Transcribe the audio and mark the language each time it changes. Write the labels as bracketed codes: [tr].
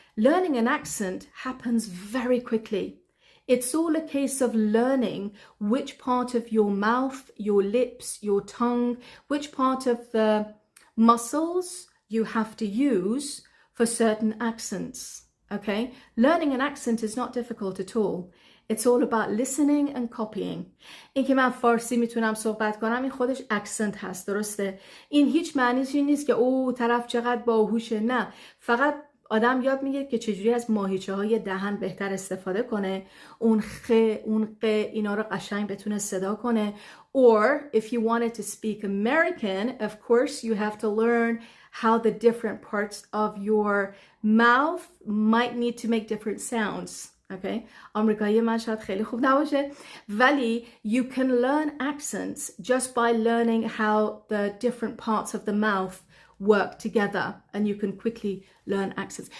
[en] Learning an accent happens very quickly. It's all a case of learning which part of your mouth, your lips, your tongue, which part of the muscles you have to use for certain accents, okay? Learning an accent is not difficult at all. It's all about listening and copying. [fa] این که من فارسی میتونم صحبت کنم این خودش اکسنت هست، درسته؟ این هیچ معنیش این نیست که او طرف چقدر باهوشه. نه، فقط آدم یاد میگیره که چجوری از ماهیچه های دهن بهتر استفاده کنه، اون خ، اون ق، اینا رو قشنگ بتونه صدا کنه. [en] Or if you wanted to speak American, of course you have to learn how the different parts of your mouth might need to make different sounds. Okay, [fa] آمریکایی من شاید خیلی خوب نباشه ولی [en] you can learn accents just by learning how the different parts of the mouth work together, and you can quickly learn accents.